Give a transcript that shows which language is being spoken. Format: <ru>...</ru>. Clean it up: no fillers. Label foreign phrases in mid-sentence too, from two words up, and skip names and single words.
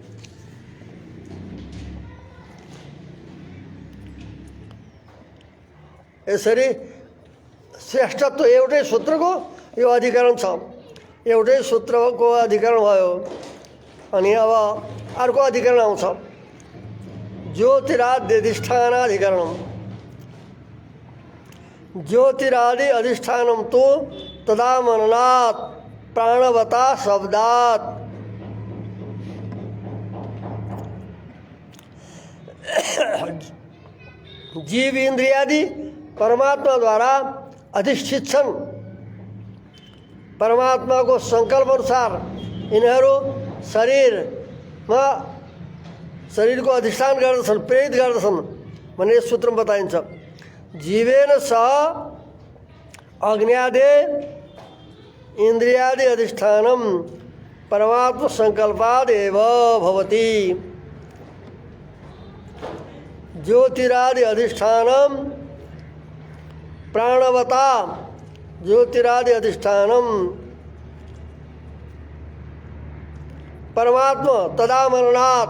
<ne>यसरी श्रेष्ठत्व एउटै सूत्रको यो अधिकरण छ, एउटै सूत्रको अधिकरण भयो। अनि अब अर्को अधिकरण आउँछ,</ne> <sa>ज्योतिरादि अधिष्ठानाधिकरणम। ज्योतिरादि अधिष्ठानम तो तदा मननात् प्राणवता शब्दात्।</sa> <ne>जीव इंद्रियादि परमात्मा द्वारा अधिष्ठित छन्। परमात्मा को संकल्प अनुसार यिनीहरू शरीरमा शरीर को अधिष्ठान गर्दछन्, प्रेरित गर्दछन् भन्ने सूत्रमा बताइन्छ।</ne> <sa>जीवेन सह अग्न्यादे इन्द्रियादि अधिष्ठानम परमात्मा संकल्पादेव भवति। ज्योतिरादि अधिष्ठानम प्राणवता, ज्योतिरादि अधिष्ठानम परमात्मा तदामरणात्।</sa>